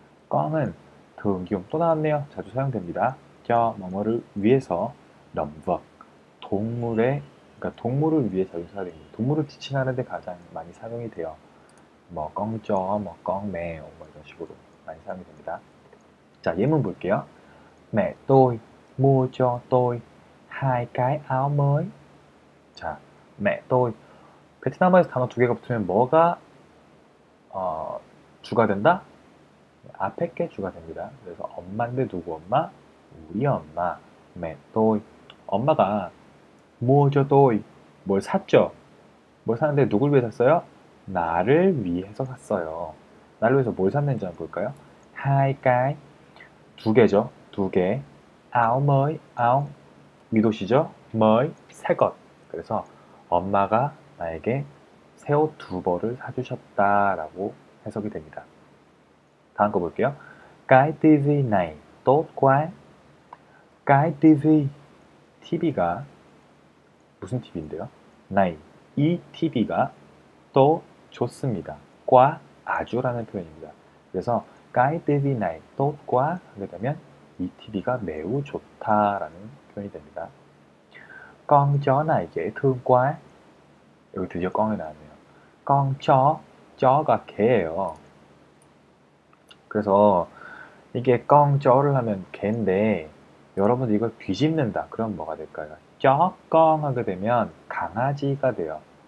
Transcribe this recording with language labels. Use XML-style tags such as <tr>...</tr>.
<ko>꽝은</ko> <vi>thường dùng</vi> <ko>또 나왔네요. 자주 사용됩니다. cho 뭐뭐를 위해서</ko> <vi>động vật</vi> <ko>동물의, 그러니까 동물을 위해 자주 사용됩니다. 동물을 지칭하는 데 가장 많이 사용이 돼요. 뭐</ko> <vi>con chó,</vi> <ko>뭐</ko> <vi>con mèo</vi> <ko>뭐 이런 식으로 많이 사용이 됩니다. 자, 예문 볼게요.</ko> <vi>Mẹ tôi mua cho tôi 2cái áo mới.</vi> <ko>자,</ko> <vi>mẹ tôi.</vi> <ko>베트남어에서 단어 두 개가 붙으면 뭐가 주가 된다? 앞에 게 주가 됩니다. 그래서 엄마인데 누구 엄마? 우리 엄마.</ko> <vi>mẹ tôi.</vi> <ko>엄마가</ko> <vi>mua cho tôi.</vi> <ko>뭘 샀죠? 뭘 샀는데 누굴 위해 샀어요? 나를 위해서 샀어요. 나를 위해서 뭘 샀는지 한번 볼까요? 2cái. 두 개죠. 두 개.</ko> <vi>áo mới.</vi> <ko>áo 미도시죠. mới 새 것. 그래서 엄마가 나에게 새 옷 두 벌을 사주셨다라고 해석이 됩니다. 다음 거 볼게요.</ko> <vi>Cái tivi này tốt quá.</vi> <ko>Cái tivi, TV가 무슨 TV인데요? này, 이 TV가 또 좋습니다. quá, 아주라는 표현입니다. 그래서</ko> <vi>Cái tivi này tốt quá</vi> <ko>하게 되면 이 TV가 매우 좋다라는 표현이 됩니다.</ko> <vi>Con chó này dễ thương quá.</vi> <ko>여기 드디어 꽝이 나왔네요. con chó가 개예요. 그래서 이게</ko> <vi>con chó</vi> <ko>를 하면 개인데 여러분들 이걸 뒤집는다. 그럼 뭐가 될까요?</ko> <vi>chó con</vi> <ko>하게 되면 강아지가 돼요.</ko>